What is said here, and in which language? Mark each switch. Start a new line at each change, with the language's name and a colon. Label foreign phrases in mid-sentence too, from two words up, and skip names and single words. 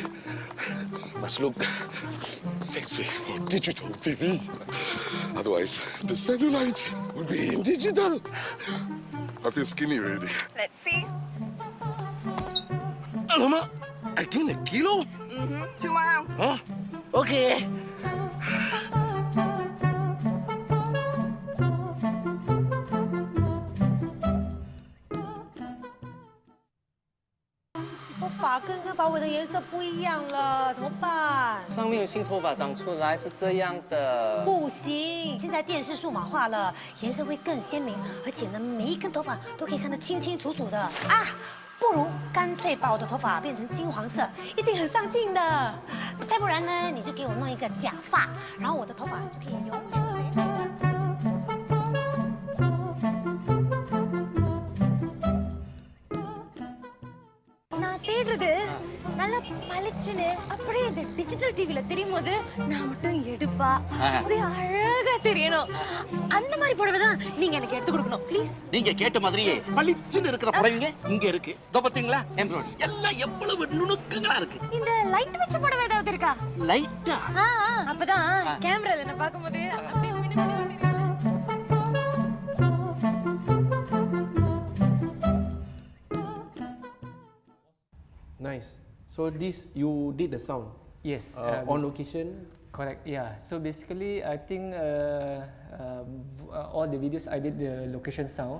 English: Must look sexy for digital TV. Otherwise, the cellulite will be in digital. I feel skinny already. Let's see. Alamak, I gained a kilo? 2 more rounds. Huh? Okay.
Chinese: 我发根跟发尾的颜色不一样了，怎么办？上面有新头发长出来是这样的。不行，现在电视数码化了，颜色会更鲜明，而且呢，每一根头发都可以看得清清楚楚的啊！不如干脆把我的头发变成金黄色，一定很上镜的。再不然呢，你就给我弄一个假发，然后我的头发就可以永远的美美的。
Tamil: நான் தேடுறது நல்லா பளிச்சுன்னு அப்படியே இந்த
English: digital TVla
Tamil: தெரியும் போது நான் மட்டும் எடுப்பா அப்படியே அழகா தெரியணும் அந்த மாதிரி புடவை தான் நீங்க எனக்கு எடுத்து கொடுக்கணும் ப்ளீஸ். நீங்க கேட்ட மாதிரியே பளிச்சுன்னு இருக்கிற புடவைங்க இங்க இருக்கு. இதோ பாத்தீங்களா எம்ப்ராய்டரி எல்லாம் எவ்வளவு நுணுக்கங்களா இருக்கு. இந்த லைட் வச்ச புடவை ஏதாவது இருக்கா? லைட்டா? அப்பதான் கேமரால என்ன பாக்கும்போது அப்படியே மினுமினு தெரியும்.
English: Nice. So this you did the sound Yes. on location. Correct. Yeah. So basically, I think all the videos I did the location sound.